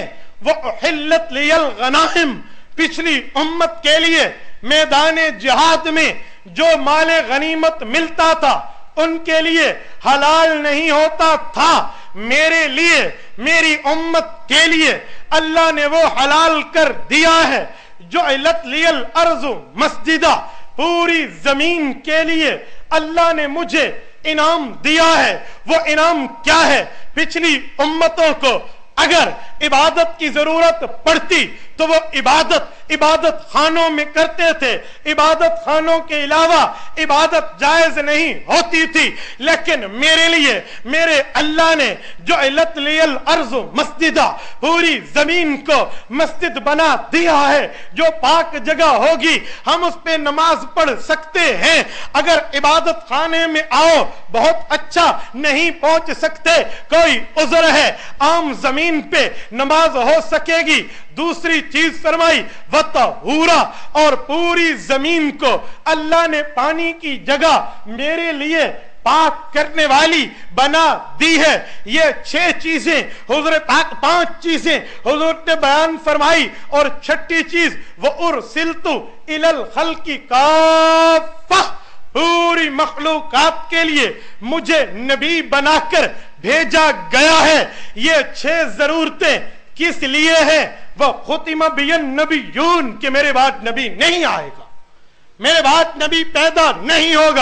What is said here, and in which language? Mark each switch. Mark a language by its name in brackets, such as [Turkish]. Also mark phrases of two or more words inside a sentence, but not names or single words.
[Arabic] وأحلت لي الغنائم, [Urdu] پچھلی امت کے لیے میدان جہاد میں جو مال غنیمت ملتا تھا ان کے لیے حلال نہیں ہوتا تھا، میرے لیے، میری امت کے لیے اللہ نے وہ حلال کر دیا ہے. [Arabic] وجعلت لي الأرض مسجدا, [Urdu] پوری زمین کے لیے اللہ نے مجھے انعام دیا ہے. وہ انعام کیا ہے? پچھلی امتوں کو اگر عبادت کی ضرورت پڑتی تو وہ عبادت خانوں میں کرتے تھے، عبادت خانوں کے علاوہ عبادت جائز نہیں ہوتی تھی. لیکن میرے لیے میرے اللہ نے [Arabic] وجعلت لي الأرض مسجدا, [Urdu] پوری زمین کو مسجد بنا دیا ہے. جو پاک جگہ ہوگی ہم اس پہ نماز پڑھ سکتے ہیں. اگر عبادت خانے میں آؤ، بہت اچھا، نہیں پہنچ سکتے، کوئی عذر ہے، عام زمین پہ نماز ہو سکے گی. دوسری چیز فرمائی وطہورا، اور پوری زمین کو اللہ نے پانی کی جگہ میرے لیے پاک کرنے والی بنا دی ہے. یہ 6 چیزیں حضور پاک، 5 چیزیں حضور نے بیان فرمائی اور 6ٹھی چیز [Arabic] وأرسلت إلى الخلق كافة, [Urdu] پوری مخلوقات کے لیے مجھے نبی بنا کر بھیجا گیا ہے. یہ 6 ضرورتیں کس لیے ہے? [Arabic] وختم بي النبيون [Urdu] کہ میرے بعد نبی نہیں آئے گا، میرے بعد نبی پیدا نہیں ہوگا.